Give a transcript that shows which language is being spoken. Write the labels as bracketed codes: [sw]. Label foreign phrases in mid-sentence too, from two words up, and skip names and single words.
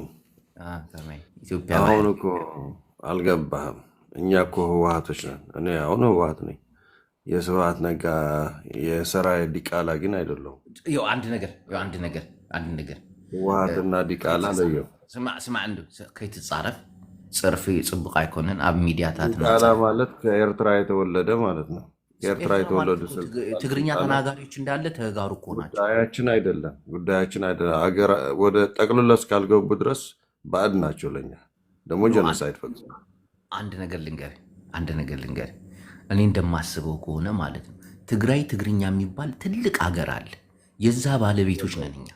[am] ኢትዮጵያ አሁን እኮ አልገባህም። እኛ እኮ ህወሓቶች ነን። እኔ አሁን ህወሓት ነኝ። የስብሐት ነጋ የሰራዊት ዲቃላ ግን አይደለሁም። አንድ ነገር ህወሓትና ዲቃላ ለየው። [ti] ስማ እንዱ ከይትጻረፍ ጽርፊ ጽቡቅ አይኮነን። ኣብ ሚዲያታት [am] ዲቃላ ማለት ከኤርትራ የተወለደ ማለት ነው። ኤርትራ የተወለዱ ትግርኛ ተናጋሪዎች እንዳለ ተጋሩ እኮ ናቸው። ጉዳያችን አይደለም። ወደ ጠቅልሎ እስካልገቡ ድረስ ባዕድ ናቸው ለኛ። ደግሞ ጀኖሳይድ ፈጽሞ አንድ ነገር ልንገር እኔ እንደማስበው ከሆነ ማለት ነው ትግራይ ትግርኛ የሚባል ትልቅ ሀገር አለ። የዛ ባለቤቶች ነን እኛ።